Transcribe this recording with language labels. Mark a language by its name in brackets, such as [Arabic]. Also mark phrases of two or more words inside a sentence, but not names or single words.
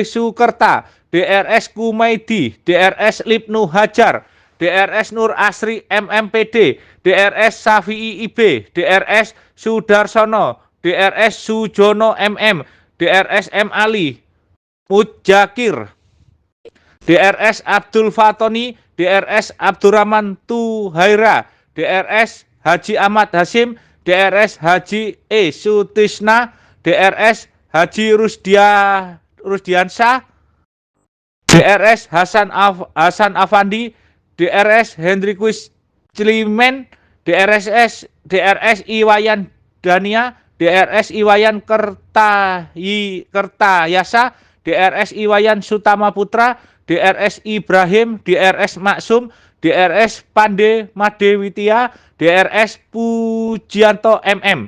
[Indonesian] Made Sukerta, DRS Kumaidi, DRS Libnu Hajar, DRS Nur Asri MMPD, DRS Safi'i IB, DRS Sudarsono, DRS Sujono MM, DRS M Ali Mujakir, DRS Abdul Fatoni, DRS Abdurrahman Tuhaira, DRS Haji Ahmad Hasim, DRS Haji E Sutisna, DRS Haji Rusdiansyah, DRS Hasan Afandi, DRS Hendrikus Cilimen, DRS Iwayan Dania, DRS Iwayan Kertayasa, DRS Iwayan Sutama Putra, DRS Ibrahim, DRS Maksum, DRS Pande Madewitya, DRS Pujianto MM.